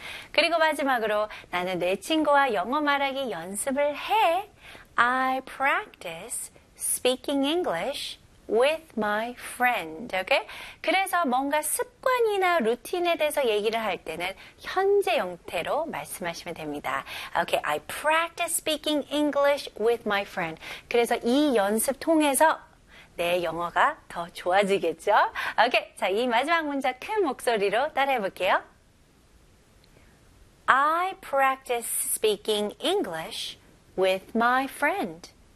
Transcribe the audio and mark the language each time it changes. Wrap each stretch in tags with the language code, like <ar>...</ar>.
<ko>그리고 마지막으로 나는 내 친구와 영어 말하기 연습을 해.</ko> <en>I practice speaking English with my friend. Okay?</en> <ko>그래서 뭔가 습관이나 루틴에 대해서 얘기를 할 때는 현재 형태로 말씀하시면 됩니다.</ko> <en>Okay, I practice speaking English with my friend.</en> <ko>그래서 이 연습 통해서 내 영어가 더 좋아지겠죠? Okay, 자, 이 마지막 문장 큰 목소리로 따라해 볼게요.</ko> <en>I practice speaking English with my friend.</en>